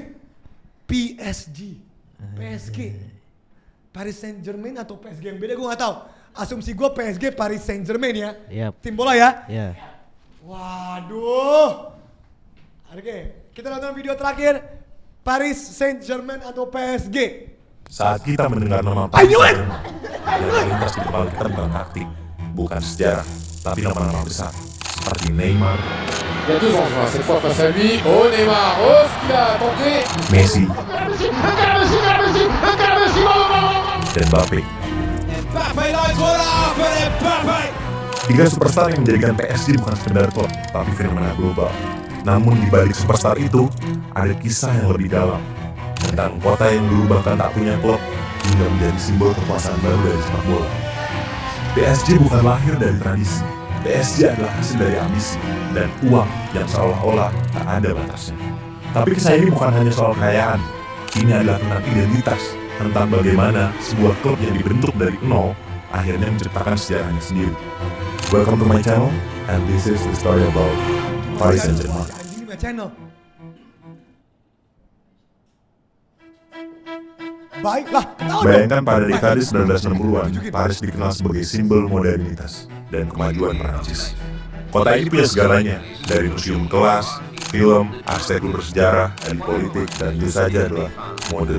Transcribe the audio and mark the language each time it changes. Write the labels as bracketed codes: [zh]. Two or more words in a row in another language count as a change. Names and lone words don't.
[id] PSG. Paris Saint-Germain atau PSG yang beda gue gak tahu. Asumsi gue PSG Paris Saint-Germain ya. Yep. Tim bola ya. Iya. Waduh. Oke, kita nonton video terakhir. Paris Saint-Germain atau PSG. Saat kita mendengar nama [en] I knew it! [id] yang terlintas di kepala kita bukan taktik, bukan sejarah, tapi nama-nama besar seperti Neymar, [fr] Il y a 2 envois, cette fois face à lui. Oh Neymar, oh ce qu'il a tenté. [id] Messi, dan Mbappe. Tiga superstar yang menjadikan PSG bukan sekedar klub, tapi fenomena global. Namun di balik superstar itu, ada kisah yang lebih dalam. Tentang kota yang dulu bahkan tak punya klub, hingga menjadi simbol kekuasaan baru dari sepak bola. PSG bukan lahir dari tradisi. PSG adalah hasil dari ambisi dan uang yang seolah-olah tak ada batasnya. Tapi kisah ini bukan hanya soal kekayaan. Ini adalah tentang identitas, tentang bagaimana sebuah klub yang dibentuk dari nol akhirnya menciptakan sejarahnya sendiri. [en] Welcome to my channel, and this is the story about Paris Saint-Germain. [id] Anjing [en] my channel. [id] Baiklah, ketahuan dong. Bayangkan pada dekade 1960-an, Paris dikenal sebagai simbol modernitas dan kemajuan Prancis. Kota ini punya segalanya, dari museum kelas, film, arsitektur bersejarah, elit politik, dan tentu saja adalah mode.